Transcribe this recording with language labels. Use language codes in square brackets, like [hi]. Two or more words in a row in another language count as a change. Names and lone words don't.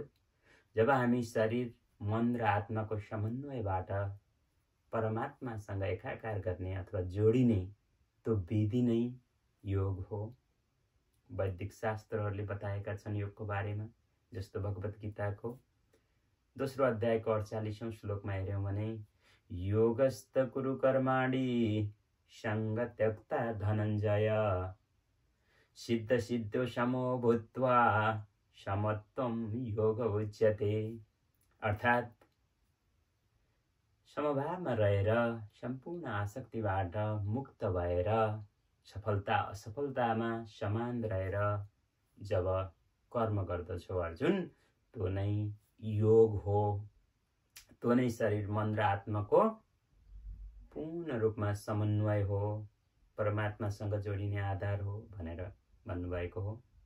[ne] जब हामी शरीर मन र आत्माको समन्वयबाट परमात्मासँग एकाकार गर्ने अथवा जोडिने त्यो विधि नै योग हो। वैदिक शास्त्रहरूले बताएका छन् योगको बारेमा। जस्तो भगवत गीताको दोस्रो अध्यायको 48औं श्लोकमा हेर्यौं भने [sa] योगस्त कुरु कर्माणि सङ्ग त्यक्ता धनञ्जय सिद्ध सिद्धो समो भूत्वा समत्वम योग उच्यते। [ne] अर्थात् समभावमा रहेर सम्पूर्ण आसक्तिबाट मुक्त भएर सफलता असफलतामा समान रहेर जब कर्म गर्दछौ अर्जुन, त्यो नै योग हो। त्यो नै शरीर मन र आत्माको पूर्ण रूपमा समन्वय हो, परमात्मासँग जोडिने आधार हो भनेर भन्नुभएको हो।